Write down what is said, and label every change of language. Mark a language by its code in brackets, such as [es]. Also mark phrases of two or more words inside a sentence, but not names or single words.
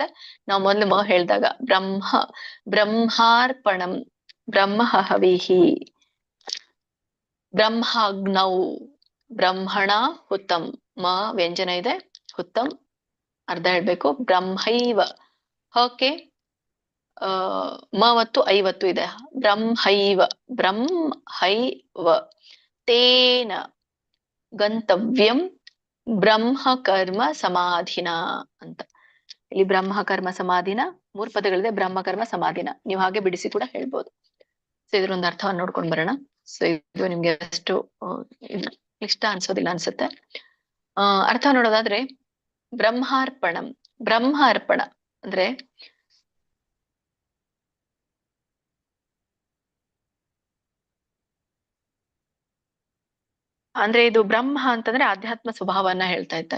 [kn] ನಾವು ಮೊದಲು ಹೇಳಿದಾಗ [sa] ಬ್ರಹ್ಮಾರ್ಪಣಂ ಬ್ರಹ್ಮ ಹವಿಹಿ ಬ್ರಹ್ಮಾಗ್ನೌ ಬ್ರಹ್ಮಣ ಹುತಂ. [kn] ವ್ಯಂಜನ ಇದೆ, ಹುತಂ ಅರ್ಧ ಹೇಳ್ಬೇಕು. ಬ್ರಹ್ಮೈವ ಹಕೆ ಮವತ್ತು ಐವತ್ತು ಇದೆ. [sa] ಬ್ರಹ್ಮೈವ ತೇನ ಗಂತವ್ಯಂ ಬ್ರಹ್ಮ ಕರ್ಮ ಸಮಾಧಿನ ಅಂತ. [kn] ಇಲ್ಲಿ [sa] ಬ್ರಹ್ಮ ಕರ್ಮ ಸಮಾಧಿನ [kn] 3 ಪದಗಳಿದೆ. [sa] ಬ್ರಹ್ಮ ಕರ್ಮ ಸಮಾಧಿನ [kn] ನೀವು ಹಾಗೆ ಬಿಡಿಸಿ ಕೂಡ ಹೇಳ್ಬೋದು. ಸೊ ಇದ್ರೊಂದು ಅರ್ಥವನ್ನು ನೋಡ್ಕೊಂಡು ಬರೋಣ. ಸೊ ಇದು ನಿಮ್ಗೆ ಅಷ್ಟು ಇಷ್ಟ ಅನ್ಸೋದಿಲ್ಲ ಅನ್ಸುತ್ತೆ. ಅರ್ಥ ನೋಡೋದಾದ್ರೆ, ಬ್ರಹ್ಮ ಅರ್ಪಣ ಅಂದ್ರೆ ಇದು ಬ್ರಹ್ಮ ಅಂತಂದ್ರೆ ಆಧ್ಯಾತ್ಮ ಸ್ವಭಾವವನ್ನ ಹೇಳ್ತಾ ಇದ್ದಾರೆ.